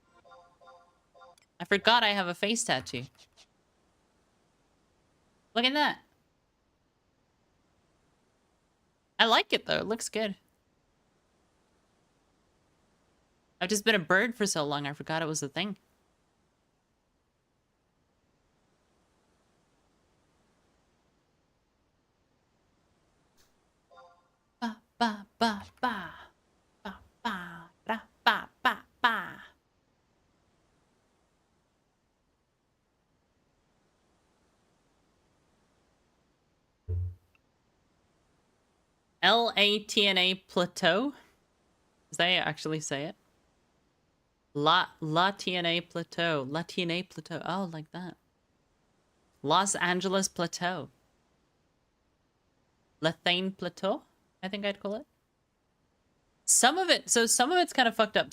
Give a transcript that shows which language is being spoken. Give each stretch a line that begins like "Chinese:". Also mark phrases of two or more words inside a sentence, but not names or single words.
English: I forgot I have a face tattoo. Look at that. I like it though, it looks good. I've just been a bird for so long, I forgot it was a thing. Ba ba ba ba. Ba ba ba ba ba ba. Latna Plateau? Does that actually say it? Latna Plateau. Latna Plateau. Oh, like that. Los Angeles Plateau. Lethane Plateau, I think I'd call it. Some of it's kind of fucked up.